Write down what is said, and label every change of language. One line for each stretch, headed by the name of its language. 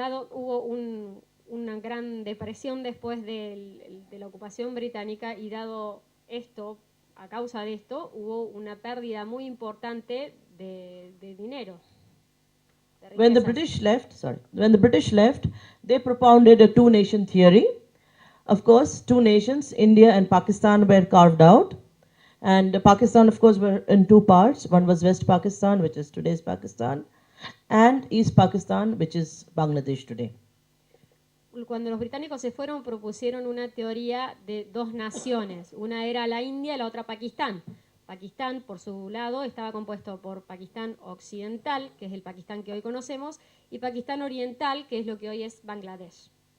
Spanish: Hubo una gran depresión después de la ocupación británica y dado esto, a causa de esto, hubo una pérdida muy importante de dinero.
English: When the British left, they propounded a two-nation theory. Of course, two nations, India and Pakistan, were carved out. And Pakistan, of course, were in two parts. One was West Pakistan, which is today's Pakistan, and East Pakistan, which is Bangladesh today.
Spanish: Cuando los británicos se fueron, propusieron una teoría de dos naciones. Una era la India y la otra Pakistán. Pakistán, por su lado, estaba compuesto por Pakistán occidental, que es el Pakistán que hoy conocemos, y Pakistán oriental, que es lo que hoy es Bangladesh.